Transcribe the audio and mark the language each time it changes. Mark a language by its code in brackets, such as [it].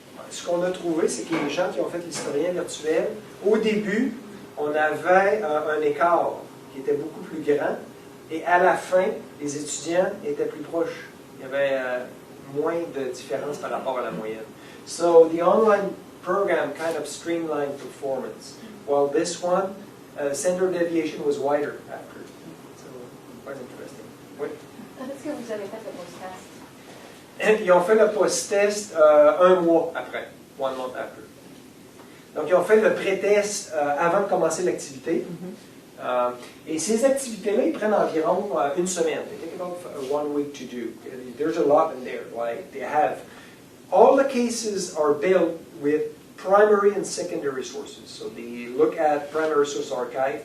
[fr] Ce qu'on a trouvé, c'est que les gens qui ont fait l'historien virtuel, au début, on avait un écart qui était beaucoup plus grand, et à la fin, les étudiants étaient plus proches. Il y avait moins de différence par rapport à la moyenne. [en] So the online program kind of streamlined performance, while this one, standard deviation was wider after. So, quite interesting. [fr] Oui. Quand est-ce que vous avez fait le post-test? Ils ont fait le post-test un mois après, [en] 1 month after. [fr] Donc, ils ont fait le pré-test avant de commencer l'activité. Et ces activités-là, ils prennent environ une semaine. [en] They take about 1 week to do. There's a lot in there. Like they have, all the cases are built with primary and secondary sources. So they look at primary source archive.